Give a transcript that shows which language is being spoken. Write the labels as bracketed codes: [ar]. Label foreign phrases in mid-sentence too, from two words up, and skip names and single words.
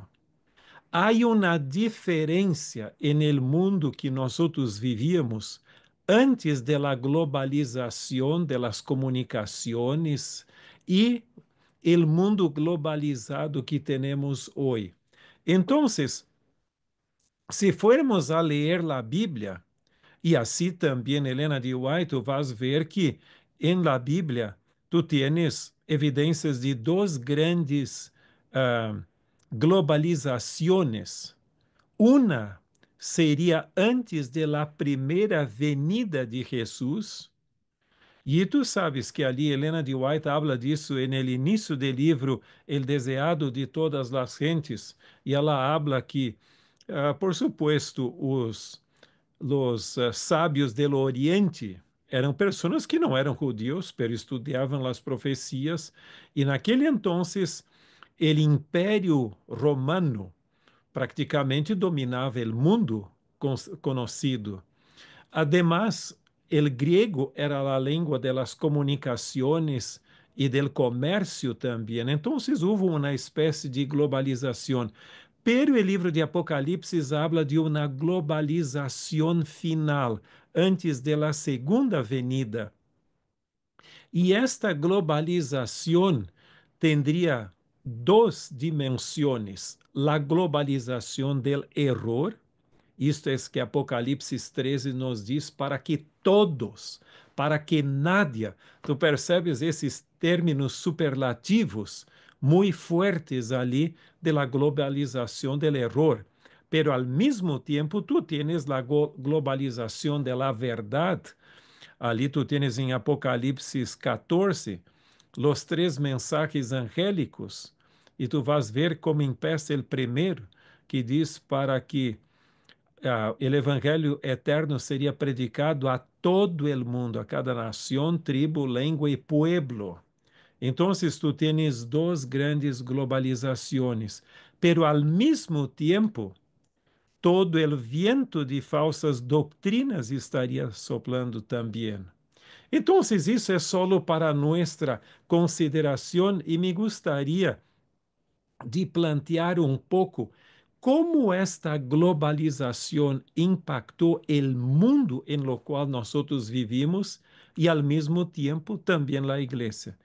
[pt] Há uma diferença no mundo que nós vivíamos antes da globalização das comunicações e o mundo globalizado que temos hoje. Então, se formos a ler a Bíblia, e assim também Helena de White, tu vas ver que em [es] la Bíblia tu tienes [pt] evidências de duas grandes globalizações. Uma seria antes da primeira venida de Jesus, e tu sabes que ali Helena de White habla disso no início do livro El Deseado de Todas as Gentes, e ela habla que, [es] por supuesto, [pt] os sábios do Oriente eram pessoas que não eram judeus, mas estudavam as profecias, e naquele entonces, o Império Romano praticamente dominava o mundo conhecido. [es] Además, el griego era la lengua de las comunicaciones y del comercio también. Entonces hubo una especie de globalización. Pero el libro de Apocalipsis habla de una globalización final, antes de la segunda venida. [pt] E esta globalização tendría duas dimensões: a globalização [es] del error. [pt] Isto é que Apocalipse 13 nos diz para que todos, para que nadie, tu percebes esses términos superlativos muito fortes ali [es] de la [pt] globalização [es] del error. Pero al mismo tiempo tu tienes la globalização de la verdade. [pt] Ali [es] tu tienes [pt] em Apocalipse 14 os três mensagens angélicos e tu vas ver [es] como empieza [pt] o primeiro, que diz para que o evangelho eterno seria predicado a todo o mundo, a cada nação, tribo, língua e pueblo. Então, tu tens duas grandes globalizações, [es] pero al [pt] mesmo tempo, todo o viento de falsas doutrinas estaria soplando também. Entonces, isso é solo para nossa consideração e me gostaria de plantear um pouco como esta globalização impactou o mundo em lo qual nós vivimos e, ao mesmo tempo, também a igreja.